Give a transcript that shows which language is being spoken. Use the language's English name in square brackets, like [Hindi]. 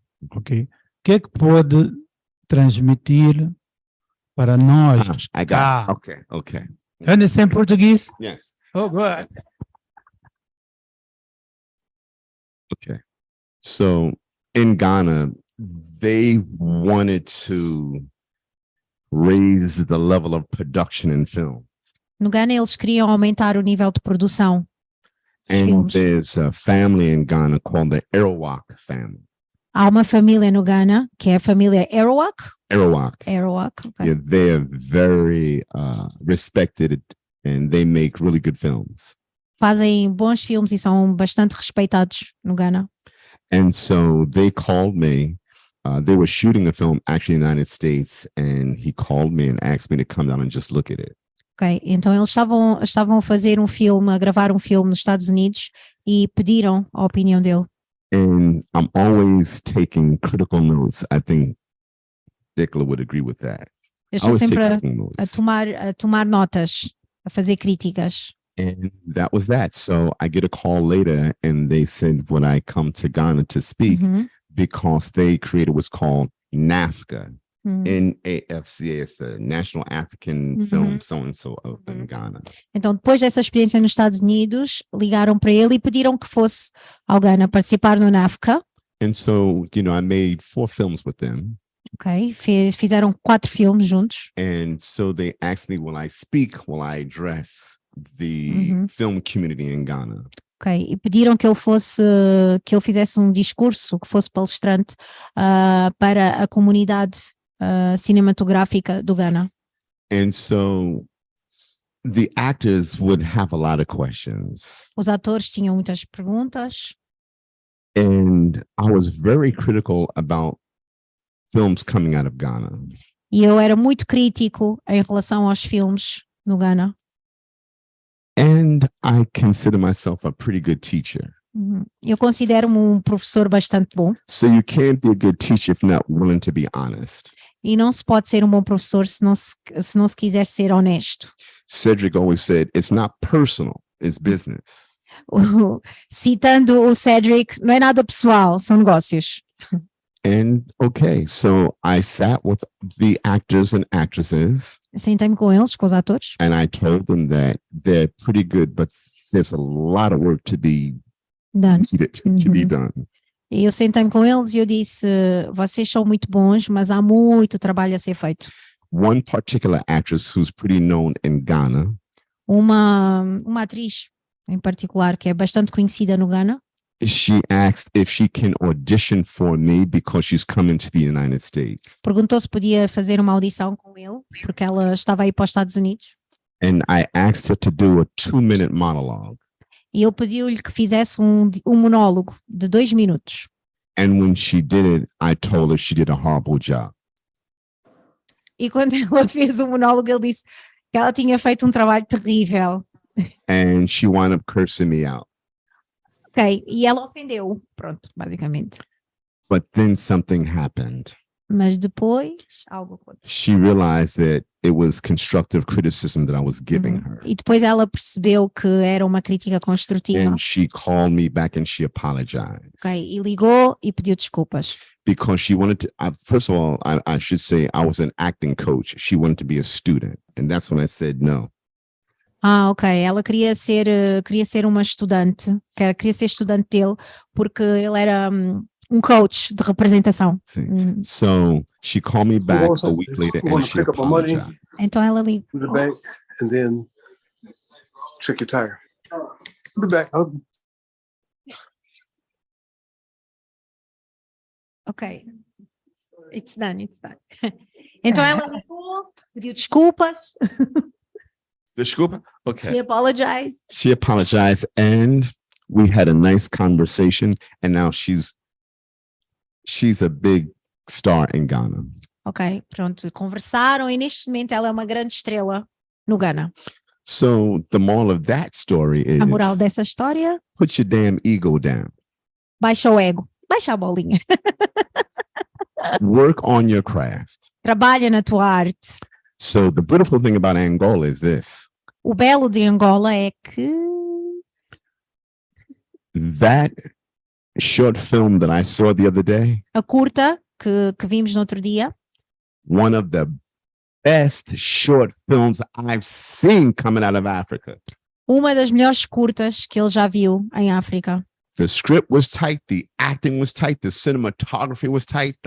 [Portuguese] Ok. O que é que pode transmitir para nós? [English] I got it. Okay. You understand Portuguese? Yes. Oh, good. Okay. So in Ghana, they wanted to raise the level of production in film. [Portuguese] no Ghana eles queriam aumentar o nível de produção. [English] And Films. there's a family in Ghana called the Arawak family. [Portuguese] Há uma família no Ghana, que é a família Arawak. Arawak. [English] Okay. Yeah, they're very respected and they make really good films. [Portuguese] Fazem bons filmes e são bastante respeitados no Ghana. [English] And so they called me. They were shooting a film actually in the United States, and he called me and asked me to come down and just look at it. [Portuguese] Ok, então eles estavam a fazer um filme, a gravar um filme nos Estados Unidos e pediram a opinião dele. [English] And I'm always taking critical notes. I think Nicola would agree with that. [Portuguese] Eu estou sempre a tomar notas, a fazer críticas. [English] And that was that. So I get a call later and they said, would I come to Ghana to speak? Because they created what's called NAFCA. NAFCA is the National African Film So-and-so in Ghana. [Portuguese] Então, depois dessa experiência nos Estados Unidos, ligaram para ele e pediram que fosse ao Ghana participar no NAFCA. [English] And so, you know, I made 4 films with them. [Portuguese] Ok, fizeram 4 filmes juntos. [English] And so they asked me, will I speak, will I address the film community in Ghana? [Portuguese] Ok, e pediram que ele fizesse um discurso, que fosse palestrante para a comunidade cinematográfica do Ghana. [English] And so the actors would have a lot of questions. [Portuguese] Os atores tinham muitas perguntas. [English] And I was very critical about films coming out of Ghana. [Portuguese] E eu era muito crítico em relação aos filmes no Ghana. [English] And I consider myself a pretty good teacher. [Portuguese] Eu considero-me um professor bastante bom. [English] So you can't be a good teacher if you're not willing to be honest. [Portuguese] E não se pode ser um bom professor se não se quiser ser honesto. [English] Cedric always said, it's not personal, it's business. [Portuguese] Citando o Cedric, não é nada pessoal, são negócios. [English] And okay, so I sat with the actors and actresses. [Portuguese] Sentei-me com eles, com os atores. [English] And I told them that they're pretty good, but there's a lot of work to be done. To be done. [Portuguese] E eu sentei-me com eles e eu disse, vocês são muito bons, mas há muito trabalho a ser feito. [English] One particular actress who's pretty known in Ghana. [Portuguese] Uma atriz em particular, que é bastante conhecida no Ghana. [English] She asked if she can audition for me because she's coming to the United States. [Portuguese] Perguntou se podia fazer uma audição com ele, porque ela estava aí para os Estados Unidos. [English] And I asked her to do a 2-minute monologue. [Portuguese] E ele pediu-lhe que fizesse um monólogo de 2 minutos. [English] And when she did it, I told her she did a horrible job. [Portuguese] E quando ela fez o monólogo, ele disse que ela tinha feito um trabalho terrível. [English] And she wound up cursing me out. [Portuguese] Ok, e ela ofendeu, pronto, basicamente. [English] But then something happened. [Portuguese] Mas depois, algo aconteceu. [English] She realized that it was constructive criticism that I was giving her. [Portuguese] E depois ela percebeu que era uma crítica construtiva. [English] And she called me back and she apologized. [Portuguese] Ok, e ligou e pediu desculpas. [English] Because she wanted to, first of all, I should say I was an acting coach. She wanted to be a student. And that's when I said no. [Portuguese] Ah, ok. Ela queria ser uma estudante, queria ser estudante dele, porque ele era um coach de representação. Sim. [English] So she called me back a week later and she apologized. [Portuguese] Então ela ligou. [English] To the bank and then check your tire. The bank. Ok. It's done. [Portuguese] Então ela ligou, pediu desculpas. Desculpa? Okay. [English] She apologized. She apologized and we had a nice conversation and now she's a big star in Ghana. [Portuguese] Ok, pronto, conversaram e neste momento ela é uma grande estrela no Ghana. [English] So the moral of that story is [Portuguese] A moral dessa história: [English] put your damn ego down. [Portuguese] Baixa o ego, baixa a bolinha. [English] Work on your craft. [Portuguese] Trabalha na tua arte. [English] So the beautiful thing about Angola is this. [Portuguese] O belo de Angola é que [English] that short film that I saw the other day, [Portuguese] a curta que vimos no outro dia, [English] one of the best short films I've seen coming out of Africa. [Portuguese] Uma das melhores curtas que ele já viu em África. [English] The script was tight, the acting was tight, the cinematography was tight,